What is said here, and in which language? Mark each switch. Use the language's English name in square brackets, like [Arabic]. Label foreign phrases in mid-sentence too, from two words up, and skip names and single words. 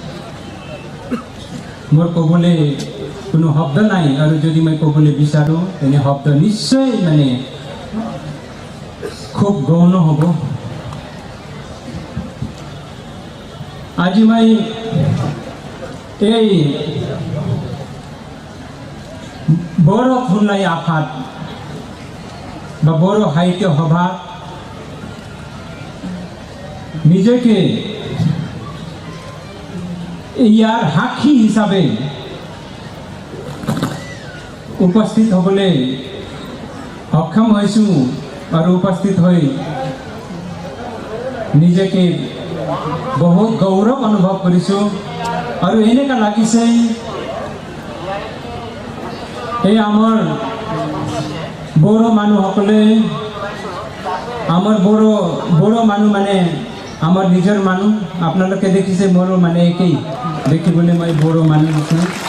[Assamese] মোৰ ক'বলৈ কোনো শব্দ নাই আৰু যদি মই ক'বলৈ বিচাৰোঁ তেনে শব্দ নিশ্চয় মানে খুব গৌণ হ'ব আজি মই এই বড় থুনলাই আফাদ বা বড় সাহিত্য সভা নিজেকে ইয়ার সাক্ষী হিসাবে উপস্থিত হবলৈ সক্ষম হৈছোঁ আৰু উপস্থিত হৈ নিজকে বহুত গৌৰৱ অনুভৱ কৰিছোঁ আৰু এনেকুৱা লাগিছে এই আমাৰ বড়ো মানুহসকলে আমাৰ বড়ো মানুহ মানে আমাৰ নিজৰ মানুহ আপোনালোকে দেখিছে মোৰো মানে একেই দেখিবলৈ মই বড়ো মানুহ আছোঁ